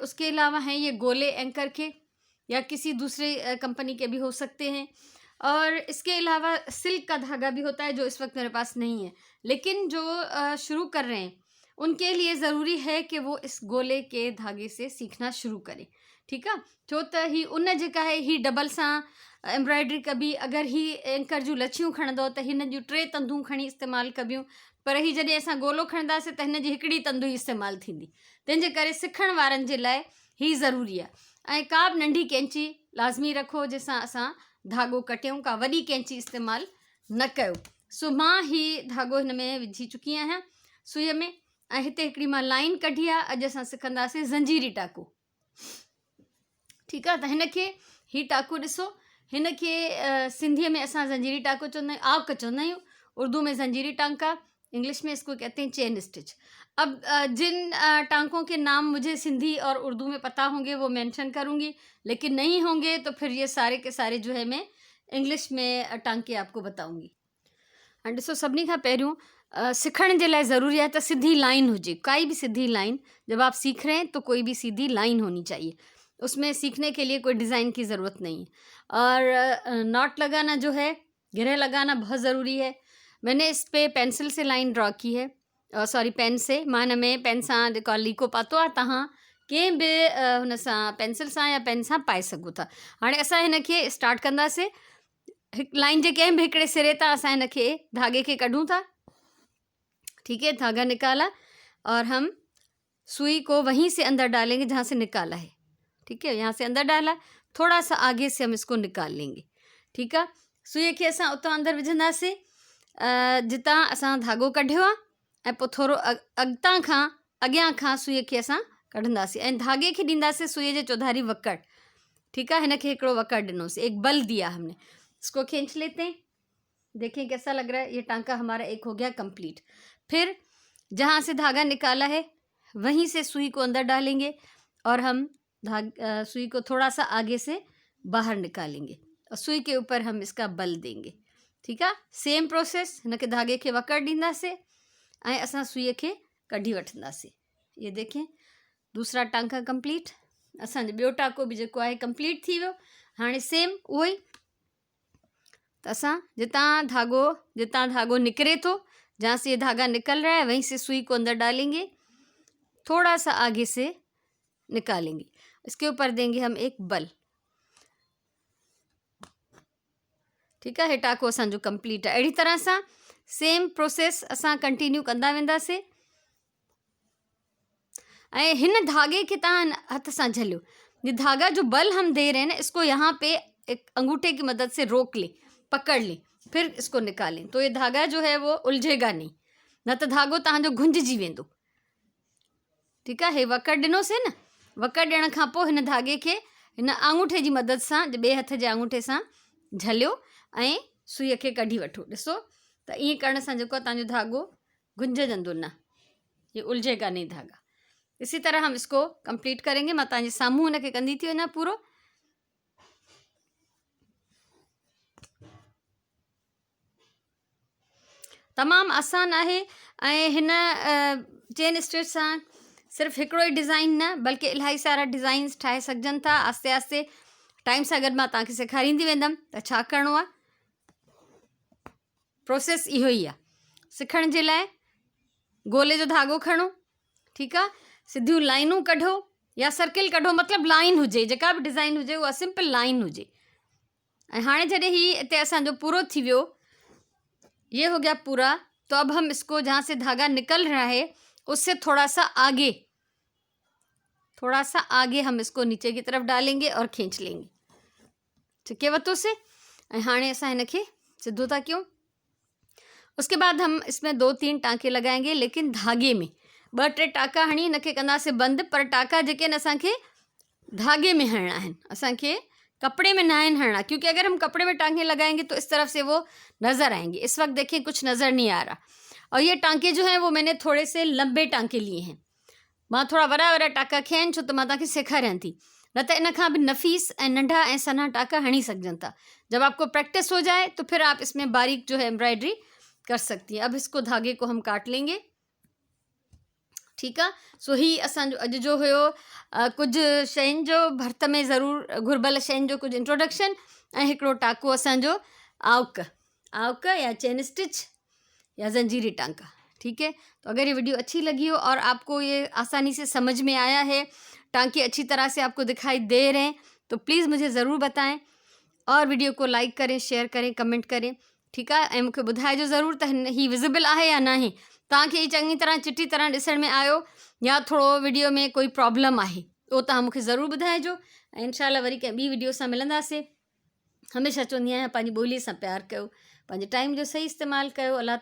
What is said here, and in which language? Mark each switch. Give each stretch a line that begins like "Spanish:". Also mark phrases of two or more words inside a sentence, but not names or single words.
Hindi: उसके अलावा हैं ये गोले एंकर के या किसी दूसरे कंपनी के भी हो सकते हैं। और इसके अलावा सिल्क का धागा भी होता है जो इस वक्त मेरे पास नहीं है, लेकिन जो शुरू कर रहे हैं उनके लिए ज़रूरी है कि वो इस गोले के धागे से सीखना शुरू करें, ठीक है।
Sindhi: छो त ही उन जेका है ही डबल सां एम्ब्रॉयडरी कबी, अगर ही एंकर जूं लच्छियूं खणंदो त हिन जूं 3 तंदूं खणी इस्तेमालु कबियूं, पर ही जॾहिं असां गोलो खणंदासीं त हिन जी हिकिड़ी तंदू ई इस्तेमालु थींदी। तंहिंजे करे सिखण वारनि जे लाइ ही ज़रूरी आहे। ऐं का बि नंढी कैंची लाज़मी रखो जंहिंसां असां धागो कटियूं, का वॾी कैंची इस्तेमालु न कयो। सो मां ही धागो हिन में विझी चुकी आहियां सुईअ में, ऐं हिते हिकिड़ी मां लाइन कढी आहे। अॼु असां सिखंदासीं ज़ंजीरी टाको, ठीकु आहे। त हिन खे ही टाको ॾिसो, हिन खे सिंधीअ में असां ज़ंजीरी टाको चवंदा आहियूं, आवक चवंदा आहियूं,
Hindi: उर्दू में ज़ंजीरी टांका, इंग्लिश में इसको कहते हैं
English: chain stitch.
Hindi: अब जिन टांकों के नाम मुझे सिंधी और उर्दू में पता होंगे वो मेंशन करूँगी, लेकिन नहीं होंगे तो फिर ये सारे के सारे जो है मैं इंग्लिश में टांके आपको बताऊँगी।
Sindhi: ऐं ॾिसो, सभिनी खां पहिरियों सिखण जे लाइ ज़रूरी आहे त सिधी लाइन हुजे, काई भी सिधी लाइन।
Hindi: जब आप सीख रहे हैं तो कोई भी सीधी लाइन होनी चाहिए, उसमें सीखने के लिए कोई डिज़ाइन की ज़रूरत नहीं है। और नॉट लगाना जो है, घेरे लगाना बहुत ज़रूरी है। मैंने इस पे पेंसिल से लाइन ड्रॉ की है, सॉरी पेन से।
Sindhi: मां हिन में पेन सां जेको लीको पातो आहे, तव्हां कंहिं बि हुन सां पेंसिल सां या पेन सां पाए सघो था। हाणे असां हिन खे स्टार्ट कंदासीं। हिकु लाइन जे कंहिं बि हिकिड़े सिरे तां असां हिन खे धागे खे कढूं था,
Hindi: ठीक है। धागा निकाला और हम सुई को वहीं से अंदर डालेंगे जहाँ से निकाला है, ठीक है। यहाँ से अंदर डाला, थोड़ा सा आगे से हम इसको निकाल लेंगे, ठीक है।
Sindhi: सुई खे असां उतां अंदर विझंदासीं जितां असां धागो कढियो आहे, ऐं पोइ थोरो अॻितां खां अॻियां खां सुई खे असां कढंदासीं ऐं धागे खे ॾींदासीं सुई जे चौधारी वकड़,
Hindi: ठीक है।
Sindhi: हिन खे हिकिड़ो वकड़ ॾिनोसीं,
Hindi: एक बल दिया हमने। इसको खींच लेते हैं, देखें कैसा लग रहा है। ये टांका हमारा एक हो गया कंप्लीट। फिर जहाँ से धागा निकाला है वहीं से सुई को अंदर डालेंगे और हम सुई को थोड़ा सा आगे से बाहर निकालेंगे और सुई के ऊपर हम इसका बल देंगे, ठीक है।
English: same process,
Sindhi: हिन खे धागे खे वकड़ ॾींदासीं ऐं असां सुई खे कढी वठंदासीं।
Hindi: ये देखें दूसरा टांका कंप्लीट,
Sindhi: असांजो ॿियो टाको बि जेको आहे कंप्लीट थी वियो। हाणे सेम उहो ई, त असां जितां धागो निकरे तो,
Hindi: जहाँ से ये धागा निकल रहा है वहीं से सुई को अंदर डालेंगे, थोड़ा सा आगे से निकालेंगे, इसके ऊपर देंगे हम एक बल, ठीक है।
Sindhi: हे टाको असांजो कंप्लीट है। अहिड़ी तरह सां
English: same process
Sindhi: असां कंटिन्यू कंदा वेंदासीं। ऐं हिन धागे के तव्हां हथ सां झलियो,
Hindi: ये धागा जो बल हम दे रहे हैं ना, इसको यहाँ पे एक अंगूठे की मदद से रोक लें, पकड़ लें, फिर इसको निकालें, तो ये धागा जो है वो उलझेगा नहीं,
Sindhi: न तो धागो तव्हांजो घुंझजी वेंदो,
Hindi: ठीक है।
Sindhi: हे वकड़ ॾिनोसीं न, वकड़ ॾियण खां पोइ हिन धागे खे हिन आंगूठे जी मदद सां, ॿिए हथ जे आंगूठे सां झलियो ऐं सुईअ खे कढी वठो। ॾिसो त ईअं करण सां जेको आहे तव्हांजो धागो घुंझजंदो न,
Hindi: ये उलझेगा नहीं धागा। इसी तरह हम इसको कंप्लीट करेंगे।
Sindhi: मैं तव्हांजे साम्हूं हिन खे कंदी थी वञा पूरो। तमामु आसान आहे ऐं हिन
English: chain stitch
Sindhi: सां सिर्फ़ु हिकिड़ो ई डिज़ाइन न, बल्कि इलाही सारा डिज़ाइन्स ठाहे सघजनि था। आस्ते आस्ते टाइम सां गॾु मां तव्हांखे सेखारींदी वेंदमि त छा करिणो आहे। प्रोसेस इहो ई आहे। सिखण जे लाइ गोले जो धागो खणो, ठीकु आहे, सिधियूं लाइनूं कढो या सर्किल कढो, मतिलबु लाइन हुजे, जेका बि डिज़ाइन हुजे उहा
English: simple line
Sindhi: हुजे, हाँ जॾहिं ही इतने असांजो पूरो थी वियो,
Hindi: ये हो गया पूरा। तो अब हम इसको जहाँ से धागा निकल रहा है उससे थोड़ा सा आगे हम इसको नीचे की तरफ डालेंगे और खींच लेंगे। ठीक है
Sindhi: वतो से हाँ असां इनके सिद्धो था क्यों।
Hindi: उसके बाद हम इसमें 2-3 टाँके लगाएंगे, लेकिन
Sindhi: धागे में 2-3 टाँका हणी इनके कंदासीं बंद, पर टाँका जेके आहिनि असांखे धागे में हणना आहिनि, असांखे कपड़े में ना हणना,
Hindi: क्योंकि अगर हम कपड़े में टाँके लगाएंगे तो इस तरफ से वो नज़र आएंगे। इस वक्त देखिए कुछ नज़र नहीं आ रहा। और ये टाँके जो हैं वो मैंने थोड़े से लंबे टाँके लिए हैं।
Sindhi: मां थोड़ा वड़ा वड़ा टाँका खिया आहिनि, छो त मां तव्हांखे सेखारियां थी, न त इन खां भी नफ़ीस ऐं नंढा ऐं सन्हा टाँका हणी सघजनि था।
Hindi: जब आपको प्रैक्टिस हो जाए तो फिर आप इसमें बारीक जो है एम्ब्रॉयडरी कर सकती हैं। अब इसको धागे को हम काट लेंगे।
Sindhi: ठीक है, सो ही असांजो अॼु जो हुयो कुछ शयुनि जो भर्त में ज़रूरु घुर्बल शयुनि जो कुछ इंट्रोडक्शन ऐं हिकिड़ो टाँको असांजो आवक या
English: chain stitch
Sindhi: या जंजीरी टाँका।
Hindi: ठीक है, तो अगर ये वीडियो अच्छी लगी हो और आपको ये आसानी से समझ में आया है, टाँके अच्छी तरह से आपको दिखाई दे रहे हैं, तो प्लीज़ मुझे ज़रूर बताएं और वीडियो को लाइक करें, शेयर करें, कमेंट करें। ठीक है,
Sindhi: ऐं मूंखे ॿुधाइजो ज़रूर त ही विज़िबल आहे या न आहे, तव्हांखे ही चङी तरह चिटी तरह ॾिसण में आयो या थोड़ो वीडियो में कोई प्रॉब्लम आहे, उहो तव्हां मूंखे ज़रूर ॿुधाइजो। ऐं इंशाल्लाह वरी कंहिं ॿी वीडियो सां मिलंदासीं। हमेशह चवंदी आहियां पंहिंजी ॿोलीअ सां प्यार कयो, पंहिंजे टाइम जो सही इस्तेमालु कयो।